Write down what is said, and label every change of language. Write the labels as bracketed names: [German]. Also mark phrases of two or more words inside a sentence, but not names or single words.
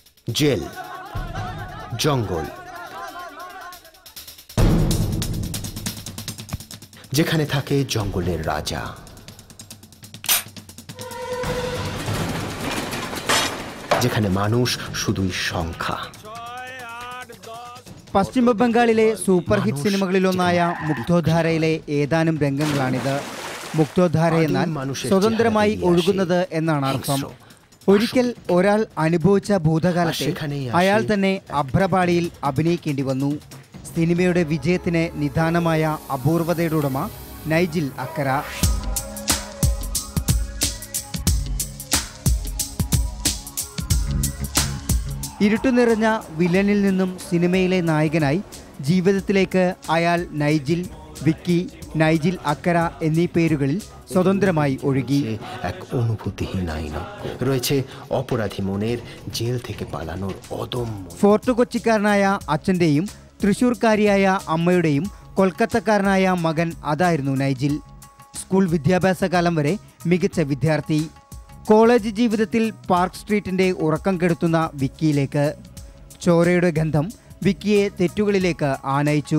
[Bangla] জেল, জঙ্গল, যেখানে থাকে জঙ্গলের রাজা। যেখানে মানুষ শুধুই সংখ্যা। [Malayalam] പശ്ചിമ ബംഗാളിലെ [English] super hit [Malayalam] സിനിമകളിലൊന്നായ മുക്തോധാരയിലെ ഏതാനും രംഗങ്ങളാണിത്. മുക്തോധാര എന്നാൽ സ്വതന്ത്രമായി ഒഴുകുന്നത് എന്നാണ് അർത്ഥം. ഒരിക്കൽ ഒരാൾ അനുഭവിച്ച ഭൂതകാലത്തെ അയാൾ തന്നെ അഭ്രപാളിയിൽ അഭിനയിക്കേണ്ടി വന്നു. സിനിമയുടെ വിജയത്തിന് നിദാനമായ അപൂർവതയുടെ ഉടമ നൈജിൽ അക്കര. ഇരുട്ടുനിറഞ്ഞ വില്ലനിൽ നിന്നും സിനിമയിലെ നായകനായി ജീവിതത്തിലേക്ക് അയാൾ നൈജിൽ, വിക്കി, നൈജിൽ അക്കര എന്നീ പേരുകളിൽ സ്വതന്ത്രമായി ഒഴുകി. [Bangla] এক অনুভূতিহীন আইনা রয়েছে অপরাধী মনের জেল থেকে পালানোর অদম্য. [Malayalam] ഫോർട്ട് കൊച്ചിക്കാരനായ അച്ഛൻ്റെയും തൃശൂർക്കാരിയായ അമ്മയുടെയും കൊൽക്കത്തക്കാരനായ മകൻ അതായിരുന്നു നൈജിൽ. സ്കൂൾ വിദ്യാഭ്യാസ കാലം വരെ മികച്ച വിദ്യാർത്ഥി. കോളേജ് ജീവിതത്തിൽ പാർക്ക് സ്ട്രീറ്റിൻ്റെ ഉറക്കം കെടുത്തുന്ന വിക്കിയിലേക്ക്. ചോരയുടെ ഗന്ധം വിക്കിയെ തെറ്റുകളിലേക്ക് ആനയിച്ചു.